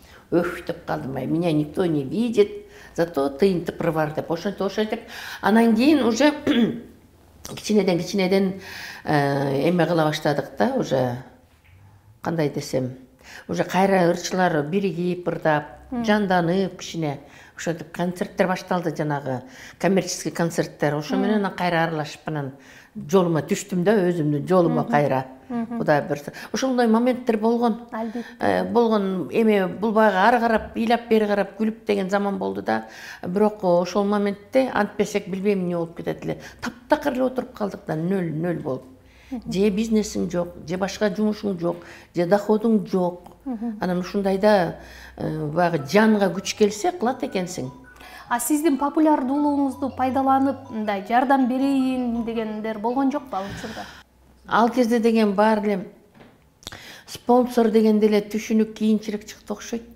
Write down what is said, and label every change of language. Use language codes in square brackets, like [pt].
[ky] Өф деп калдым, [ru] меня никто не видит, [ky] зато тыйынтып бар деп. Ошентип. Анан кийин уже кичинеден эме кыла баштадык да, уже кандай десем, уже кайра ырчылар биригип, ырдап, жанданып кичине. Ошентип концерттер башталды, жанагы коммерческий концерттер. Ошо менен кайра аралашып анан жолума түштүм да, өзүмдүн жолума кайра. Кудай берсе. Ошондой моменттер болгон. Албетте. Болгон эме бул баягы ары карап, ыйлап бери карап күлүп деген заман болду да. Бирок ошол моментте антпесек билбейм эмне болуп кетет эле. Таптакыр эле отуруп калдык да, нөл болуп. Же бизнесиң жок, же башка жумушуң жок, же доходуң жок. Анан ушундайда баягы жанга күч келсе кылат экенсиң. А сиздин популярдуулугуңузду пайдаланып, мындай жардам берейин дегендер болгон жокпу ал учурда? Ал кезде деген бар эле спонсор дегенде эле түшүнүк кийинчерээк чыкты окшойт.